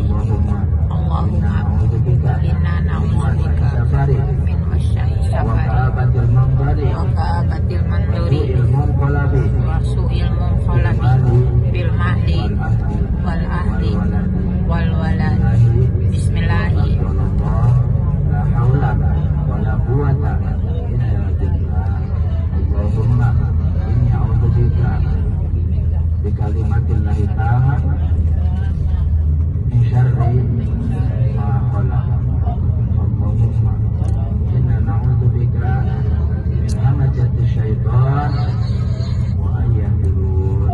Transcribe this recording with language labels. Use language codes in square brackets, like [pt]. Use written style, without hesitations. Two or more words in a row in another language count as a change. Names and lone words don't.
[ar] اللهم إنا نعوذ بك من وعثاء السفر وكآبة المنظر وسوء المنقلب في المال والأهل والولد. Bismillahi لا حول ولا قوة إلا بالله. اللهم إني أعوذ بك بكلمات الله تعالى من شر ما خلق. اللهم إنا نعوذ بك من همزات الشيطان وأن يحضرون.